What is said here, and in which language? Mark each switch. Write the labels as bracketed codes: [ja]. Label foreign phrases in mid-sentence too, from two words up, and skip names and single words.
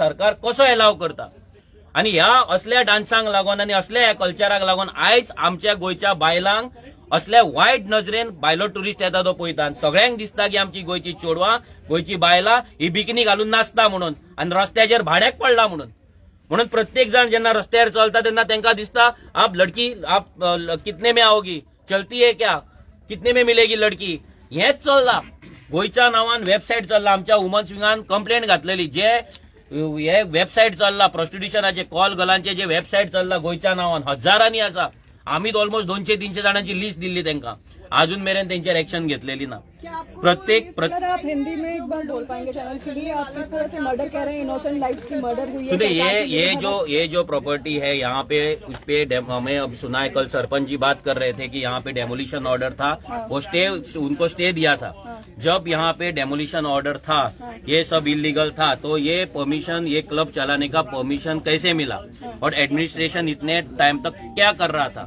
[kok] सरकार कसो एलाव करता आनी ह्या असल्या डान्सांक लागून आनी असल्या ह्या कल्चराक लागून आयज आमच्या गोंयच्या बायलांक असल्या वायट नजरेन भायलो ट्युरिस्ट येता तो पळयता सगळ्यांक दिसता की आमची गोंयची चेडवां गोंयची बायलां ही बिकिनी घालून नाचता म्हणून आनी रस्त्याचेर भाड्याक पडला म्हणून प्रत्येक जण जेन्ना रस्त्यार चलता तेन्ना तांकां दिसता [hi] आप लडकी आप कितने में आओगी चलती है क्या कितने में मिलेगी लड़की [kok] हेच चल्लां गोयच्या नावान वेबसाईट चल्ला, आमच्या वुमन्स विंगान कंप्लेंट घातलेली, जे हे वेबसाईट चल्ला प्रॉस्टिट्युशनाचे कॉल गर्लांचे जे वेबसाईट चल्ला गोयच्या नावान हजारांनी आसा. [mr] आम्ही ऑलमोस्ट 200-300 जणांची लिस्ट दिली त्यांना, अजून मेरेन त्यांच्यावर ऍक्शन घेतलेली ना. [kok] प्रत्येक [hi] आप हिंदी में एक बार बोल पाएंगे चैनल के लिए, आप किस तरह से मर्डर कह रहे हैं, [en] innocent lives [hi] की मर्डर हुई है. सुनिए, ये जो प्रॉपर्टी है यहाँ पे, उस पे हमें अब सुना है, कल सरपंच जी बात कर रहे थे कि यहाँ पे [en] demolition order [hi] था, वो स्टे, उनको स्टे दिया था. जब यहाँ पे [en] demolition order [hi] था, ये सब इलीगल था, तो ये परमिशन, ये क्लब चलाने का परमिशन कैसे मिला, और एडमिनिस्ट्रेशन इतने टाइम तक क्या कर रहा था.